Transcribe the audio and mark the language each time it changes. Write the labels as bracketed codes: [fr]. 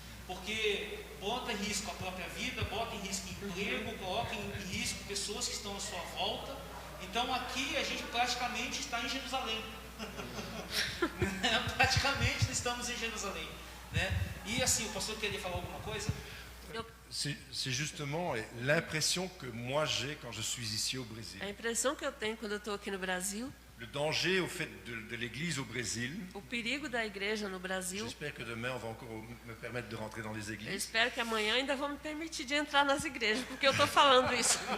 [pt] Porque bota em risco a própria vida, bota em risco emprego, coloca em risco pessoas que estão à sua volta. Então aqui a gente praticamente está em Jerusalém. Praticamente estamos em Jerusalém. Né? E assim, o pastor queria falar alguma coisa? [fr] C'est justement l'impression que moi j'ai quand je suis ici au Brésil. [pt] A impressão que eu tenho quando eu estou aqui no Brasil, [fr] Le danger au fait de l'église au Brésil. [pt] o perigo da igreja no Brasil. [fr] J'espère que demain on va encore me permettre de rentrer dans les [pt] Eu [fr] églises. [pt] espero que amanhã ainda vão me permitir de entrar nas igrejas, porque eu estou falando isso.